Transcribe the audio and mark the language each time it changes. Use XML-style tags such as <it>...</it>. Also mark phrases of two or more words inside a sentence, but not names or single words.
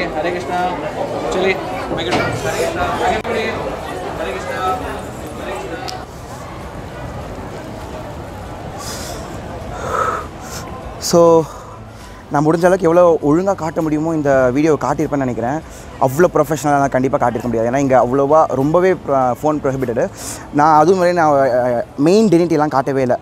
<hi>हरे कृष्णा चलिए हरे कृष्णा आगे बढ़िए. हरे कृष्णा.</hi> <ta>ஸோ நான் முடிஞ்ச அளவுக்கு எவ்வளோ ஒழுங்காக காட்ட முடியுமோ இந்த வீடியோவை காட்டியிருப்பேன்னு நினைக்கிறேன். அவ்வளோ ப்ரொஃபஷனலாக நான் கண்டிப்பாக காட்டியிருக்க முடியாது. ஏன்னா இங்கே அவ்வளோவா ரொம்பவே</ta> <en>phone prohibited.</en> <ta>நான் அதுவும் மாதிரி நான் மெயின் டினிட்டிலாம் காட்டவே இல்லை.</ta>